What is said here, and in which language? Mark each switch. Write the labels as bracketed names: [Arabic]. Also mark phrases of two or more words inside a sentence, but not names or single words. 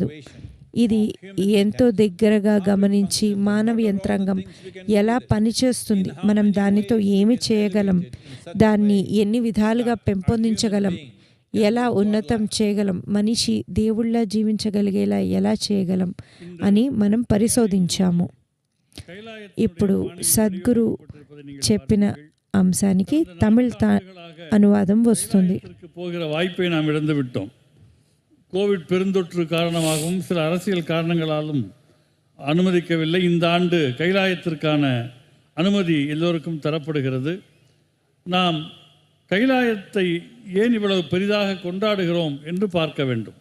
[Telugu] ఇది ఎంతో దగ్గరగా గమనించి మానవ యంత్రాంగం ఎలా పనిచేస్తుంది, మనం దానితో ఏమి చేయగలం, దాన్ని ఎన్ని విధాలుగా పెంపొందించగలం, ఎలా ఉన్నతం చేయగలం, మనిషి దేవుళ్ళ జీవించగలిగేలా ఎలా చేయగలం అని మనం పరిశోధించాము. ఇప్పుడు సద్గురు చెప్పిన అంశానికి తమిళ అనువాదం వస్తుంది. [Tamil] போகிற வாய்ப்பை நாம் இழந்து விட்டோம். கோவிட் பெருந்தொற்று காரணமாகவும் சில அரசியல் காரணங்களாலும் அனுமதிக்கவில்லை. இந்த ஆண்டு கைலாயத்திற்கான அனுமதி எல்லோருக்கும் தரப்படுகிறது. நாம் கைலாயத்தை ஏன் இவ்வளவு பெரிதாக கொண்டாடுகிறோம் என்று பார்க்க வேண்டும்.